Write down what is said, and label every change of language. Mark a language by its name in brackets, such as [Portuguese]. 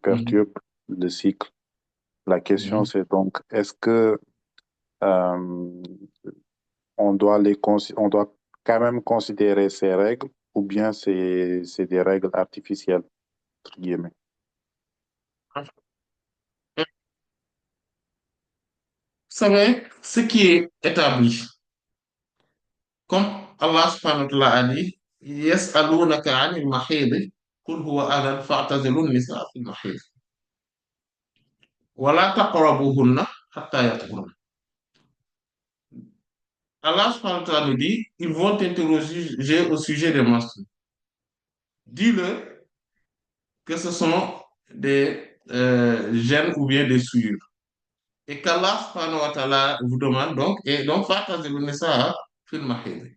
[French] perturbe le cycle. La question, Mhm. c'est donc, est-ce que euh, on doit quand même considérer ces règles ou bien c'est des règles artificielles, entre guillemets? Vous savez, ce qui est établi, comme [Arabic] Allah subhanahu wa ta'ala [French] a dit, [Arabic] يسألونك عن المحيض قل هو أذى فاعتزلوا النساء في المحيض ولا تقربوهن حتى يطهرن. [French] Allah subhanahu wa ta'ala nous dit, ils vont t'interroger au sujet des menstrues. Dis-le que ce sont des gènes ou bien des souillures. Et qu'Allah subhanahu wa ta'ala vous demande donc, et donc, [Arabic] فاعتزلوا النساء في المحيض.